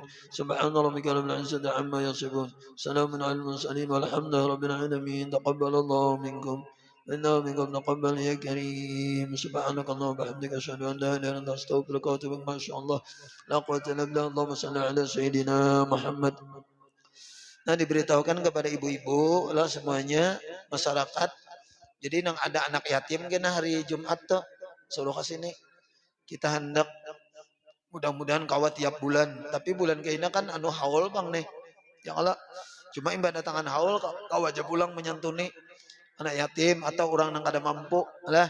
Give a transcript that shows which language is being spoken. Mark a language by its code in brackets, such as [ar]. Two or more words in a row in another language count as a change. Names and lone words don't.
[ar] سبحان ربك رب العزة عما يصفون سلام على المرسلين والحمد لله رب العالمين. تقبل الله منكم إنه منكم تقبل يا كريم. سبحانك اللهم وبحمدك أشهد أن لا إله إلا أنت أستغفرك وأتوب إليك. ما شاء الله لا قوة إلا بالله. اللهم صل على سيدنا Muhammad. [bjn] Nah, diberitahukan kepada ibu-ibu lah semuanya masyarakat. Jadi nang ada anak yatim kena hari Jumat tuh suruh ke sini. Kita hendak mudah-mudahan kawat tiap bulan, tapi bulan kayaknya kan anu haul bang nih [ar] يا الله, [bjn] cuma imba datangan haul kau aja pulang menyantuni anak yatim atau orang yang kada mampu lah.